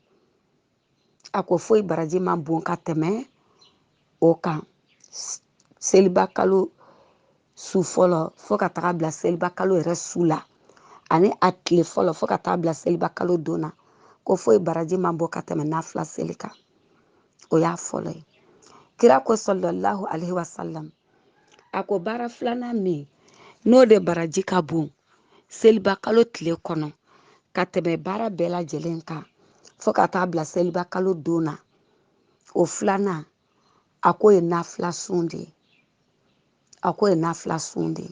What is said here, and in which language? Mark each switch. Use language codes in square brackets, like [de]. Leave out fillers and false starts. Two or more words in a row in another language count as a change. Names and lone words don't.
[bm] A ko foyi baraji man bon ka tɛmɛ o kan. Seliba kalo su fɔlɔ fo ka taga bila seliba kalo yɛrɛ su la. Ani a tile fɔlɔ fo ka taa bila seliba kalo don na. Ko foyi baraji man bon ka tɛmɛ nafila seli kan. O y'a fɔlɔ ye. Kira ko [ar] صلى الله عليه وسلم. [bm] A ko baara 2nan min n'o de baraji ka bon seliba kalo tile kɔnɔ ka tɛmɛ baara bɛɛ lajɛlen kan fo ka taa bila seliba kalo don na. O 2nan a ko ye nafila sun de ye. A ko ye nafila sun de ye.